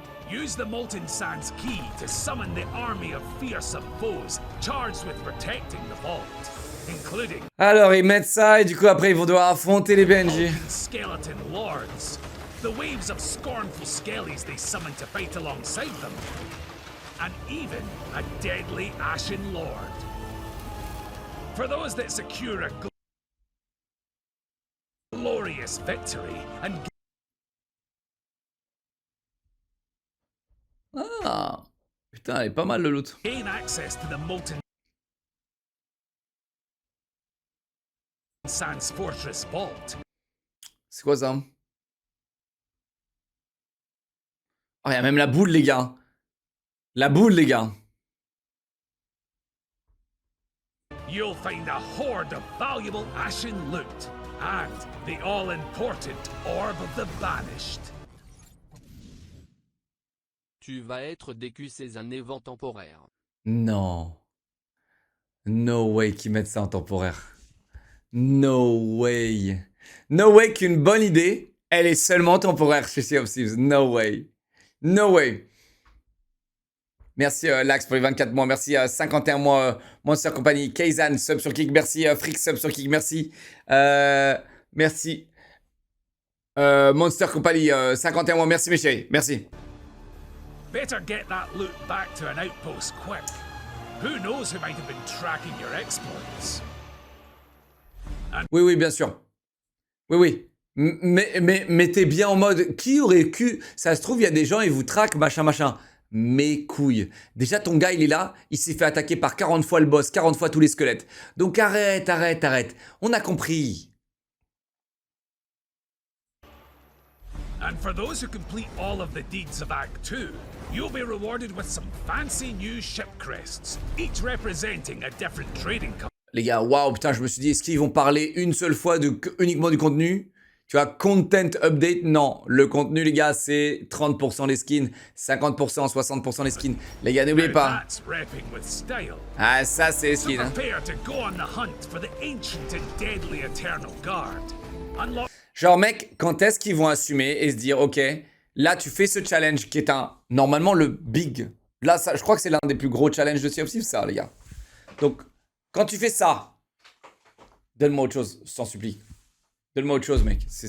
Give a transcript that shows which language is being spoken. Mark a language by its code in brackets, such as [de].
[en] Use the Molten Sands key to summon the army of fearsome foes charged with protecting the vault, including [fr] Alors, ils mettent ça et du coup, après, ils vont devoir affronter les PNJ. [en] Molten Skeleton Lords, the waves of scornful skellies they summon to fight alongside them, and even a deadly Ashen Lord. For those that secure a glorious victory and [fr] Ah, putain, elle est pas mal le loot. [en] gain access to the Molten Sands Fortress Vault. [fr] C'est quoi ça? Oh, il y a même la boule, les gars. La boule, les gars. [en] You'll find a horde of valuable Ashen loot and the all-important Orb of the Banished. [fr] Tu vas être décu ces un évent temporaire. Non. [en] No way [fr] qu'ils mettent ça en temporaire. [en] No way. No way [fr] qu'une bonne idée, elle est seulement temporaire chez Sea of Thieves. [en] No way. No way. [fr] Merci Lax pour les 24 mois. Merci 51 mois Monster Company. Keizan, sub sur Kick. Merci Frix, sub sur Kick. Merci. Merci. Monster Company, 51 mois. Merci mes chéris. Merci. [en] Better get that loot back to an outpost quick. Who knows who might have been tracking your exploits? [fr] Oui, oui, bien sûr. Oui, oui. Mais t'es bien en mode, qui aurait cru, ça se trouve, il y a des gens, ils vous traquent, machin, machin. Mes couilles. Déjà, ton gars, il est là, il s'est fait attaquer par 40 fois le boss, 40 fois tous les squelettes. Donc arrête, arrête, arrête. On a compris. [en] And for those who complete all of the deeds of Act 2, you'll be rewarded with some fancy new ship crests, each representing a different trading company. [fr] Les gars, waouh, putain, je me suis dit, est-ce qu'ils vont parler une seule fois uniquement du contenu? Tu vois, [en] content update, [fr] non. Le contenu, les gars, c'est 30% les skins, 50%, 60% les skins. Les gars, n'oubliez pas. [en] That's repping with style. [fr] Ah, ça, c'est les [en] So [fr] skins. Hein. [en] prepare to go on the hunt for the ancient and deadly Eternal Guard. Unlock [fr] Genre, mec, quand est-ce qu'ils vont assumer et se dire, ok, là, tu fais ce challenge qui est normalement le big. Là, ça, je crois que c'est l'un des plus gros challenges de Sea of Thieves, ça, les gars. Donc, quand tu fais ça, donne-moi autre chose, je t'en supplie. Donne-moi autre chose, mec.